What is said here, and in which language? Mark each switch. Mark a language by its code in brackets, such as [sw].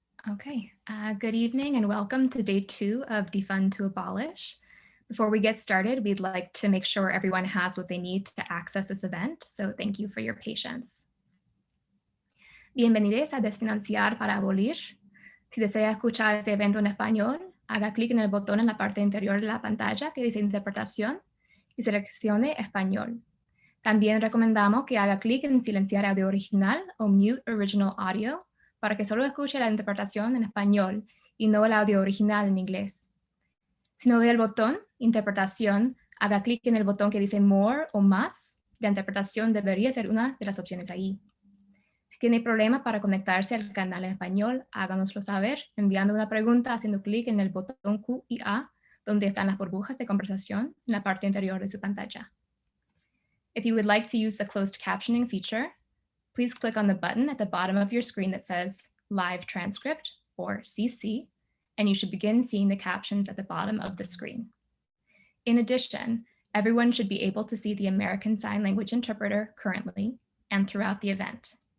[en] Okay, good evening and welcome to day 2 of Defund to Abolish. Before we get started, we'd like to make sure everyone has what they need to access this event, so thank you for your patience. [es] Bienvenidos a Desfinanciar para Abolir. Si desea escuchar este evento en español, haga clic en el botón en la parte inferior de la pantalla que dice Interpretación y seleccione Español. También recomendamos que haga clic en Silenciar audio original o Mute Original Audio para que solo escuche la interpretación en español y no el audio original en inglés. Si no ve el botón Interpretación, haga clic en el botón que dice More o Más. La interpretación debería ser una de las opciones ahí. Si tiene problema para conectarse al canal en español, háganoslo saber enviando una pregunta haciendo clic en el botón Q y A, donde están las burbujas de conversación en la parte inferior de su pantalla. [en] If you would like to use the closed captioning feature, please click on the button at the bottom of your screen that says Live Transcript, or CC, and you should begin seeing the captions at the bottom of the screen. In addition, everyone should be able to see the American Sign Language interpreter currently and throughout the event.